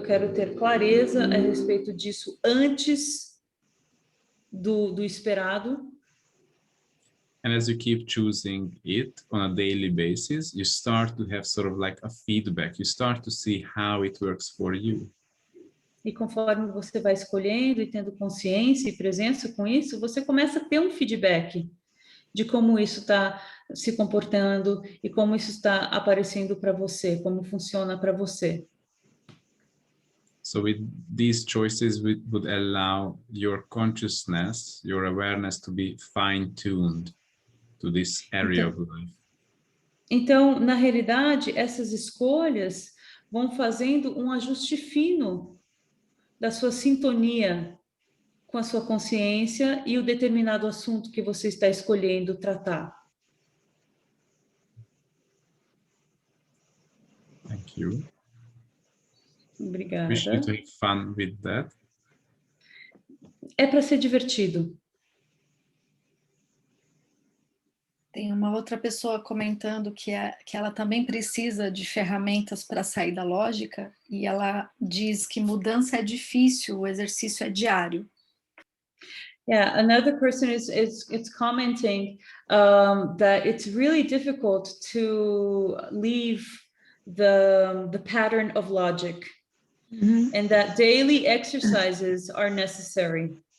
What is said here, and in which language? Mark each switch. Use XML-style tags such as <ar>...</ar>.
<pt>Eu quero ter clareza a respeito disso antes do esperado.</pt> <en>And as you keep choosing it on a daily basis, you start to have sort of like a feedback. You start to see how it works for you.</en> <pt>E conforme você vai escolhendo e tendo consciência e presença com isso, você começa a ter um feedback de como isso está se comportando e como isso está aparecendo para você, como funciona para você.</pt> <en>So with these choices, we would allow your consciousness, your awareness to be fine-tuned to this area of life.</en> <pt>Então, na realidade, essas escolhas vão fazendo um ajuste fino da sua sintonia com a sua consciência e o determinado assunto que você está escolhendo tratar.</pt> <en>Thank you.</en> <pt>Obrigada.</pt> <en>Wish you to have fun with that.</en> <pt>É para ser divertido. Tem uma outra pessoa comentando que ela também precisa de ferramentas para sair da lógica, e ela diz que mudança é difícil, o exercício é diário.</pt> <en>Yeah, another person is commenting that it's really difficult to leave the pattern of logic, and that daily exercises are necessary.</en>